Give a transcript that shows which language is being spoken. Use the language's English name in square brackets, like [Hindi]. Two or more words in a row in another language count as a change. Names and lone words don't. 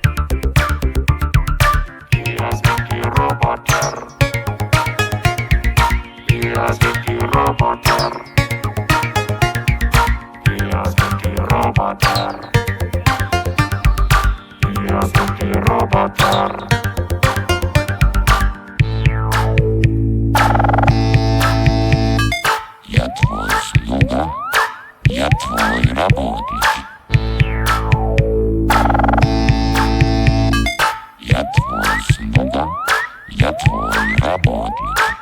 [German] Hier sind die Roboter. Hier sind die Roboter. Hier sind die Roboter. Hier sind die Roboter. [Russian] Я твой слуга, я твой работник. Я твой слуга, я твой работник.